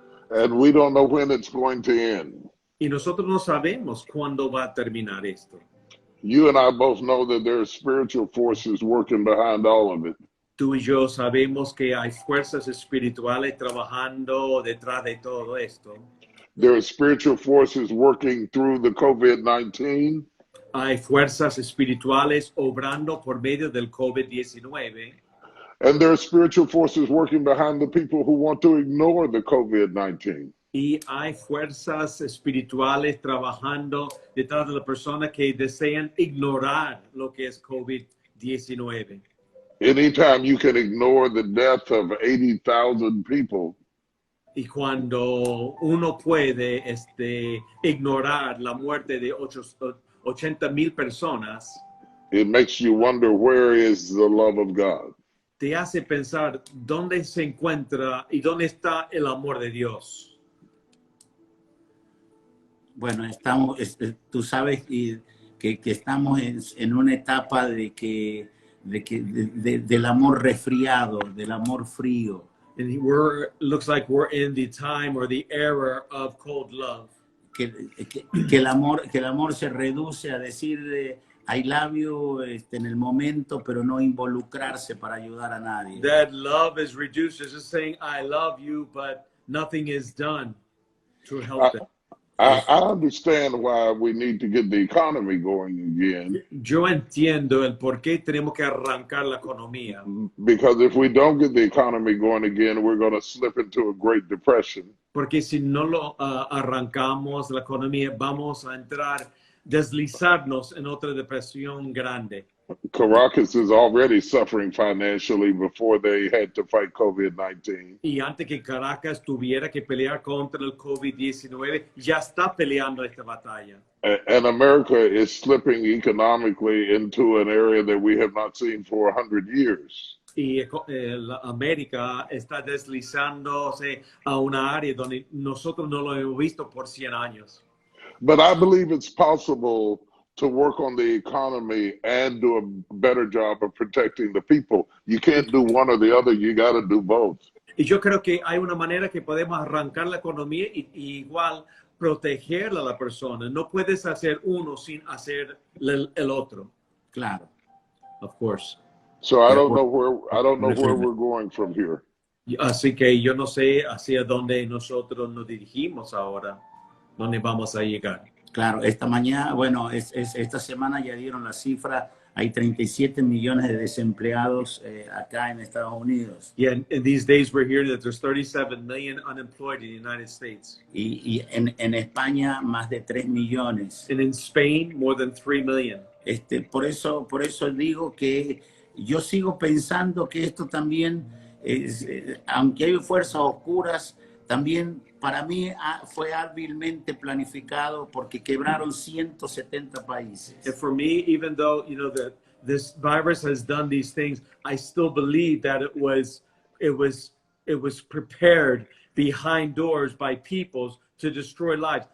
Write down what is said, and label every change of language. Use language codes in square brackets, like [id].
[en] And we don't know when it's going to end. [es] Y nosotros no sabemos cuándo va a terminar esto. [en] You and I both know that there are spiritual forces working behind all of it. [es] Tú y yo sabemos que hay fuerzas espirituales trabajando detrás de todo esto. [en] There are spiritual forces working through the COVID-19. [es] Hay fuerzas espirituales obrando por medio del COVID-19. [en] And there are spiritual forces working behind the people who want to ignore the COVID-19. [es] Y hay fuerzas espirituales trabajando detrás de la persona que desean ignorar lo que es COVID-19. [en] Anytime you can ignore the death of 80,000 people, [es] y cuando uno puede ignorar la muerte de 80,000 personas, [en] it makes you wonder, where is the love of God? [es] Te hace pensar dónde se encuentra y dónde está el amor de Dios. Bueno, tú sabes que estamos en una etapa del amor resfriado, del amor frío. [en] And looks like we're in the time or the era of cold love. [es] Que el amor se reduce a decir [en] I love you [es] en el momento, pero no involucrarse para ayudar a nadie. [en] That love is reduced to just saying I love you, but nothing is done to help them. I understand why we need to get the economy going again. [es] Yo entiendo el por qué tenemos que arrancar la economía. [en] Because if we don't get the economy going again, we're going to slip into a Great Depression. [es] Porque si no lo arrancamos la economía, vamos a deslizarnos en otra depresión grande. [en] Caracas is already suffering financially before they had to fight COVID-19. [es] Y antes que Caracas tuviera que pelear contra el COVID-19, ya está peleando esta batalla. [en] And America is slipping economically into an area that we have not seen for 100 years. [es] Y América está deslizándose a una área donde nosotros no lo hemos visto por 100 años. [en] But I believe it's possible to work on the economy and do a better job of protecting the people. You can't do one or the other. You got to do both. [es] Y yo creo que hay una manera que podemos arrancar la economía y igual protegerla a la persona. No puedes hacer uno sin hacer el otro. Claro. [en] Of course. So I [es] De [en] don't know [es] acuerdo. [en] where we're going from here. [es] Así que yo no sé hacia dónde nosotros nos dirigimos ahora, dónde vamos a llegar. Claro, esta mañana, bueno, esta semana ya dieron la cifra, hay 37 millones de desempleados acá en Estados Unidos. [en] Yeah, and these days we're hearing that there's 37 million unemployed in the United States. [es] Y en España más de 3 millones. [en] And in Spain, more than 3 million. [es] Por eso digo que yo sigo pensando que esto también, aunque hay fuerzas oscuras, también para mí fue hábilmente planificado porque quebraron 170 países. [en] And for me, even though, you know, that this virus has done these things, I still believe that it was prepared behind doors by peoples to destroy lives.